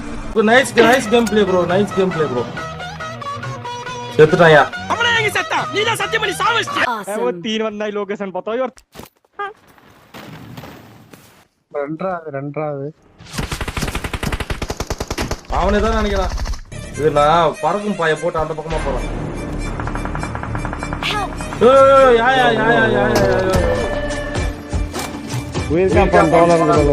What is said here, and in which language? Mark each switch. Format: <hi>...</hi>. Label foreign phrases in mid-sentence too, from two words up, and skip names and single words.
<en>nice game play bro, nice game play bro.</en> <ta>செத்துட்டாயா? அவனே எங்க செத்தா? நீ தான் சத்தியம் பண்ணி சாவச்சிட்ட.</ta> <hi>वो 3 बंदा ही लोकेशन पता है और</hi> <ta>ரெண்டாவது அவனே தான் நினைக்கிறான். இது நான் பறக்கும் பாய போட்டு அந்த பக்கமா போறேன். யா உயிர்க்கா பண்றோம்</ta>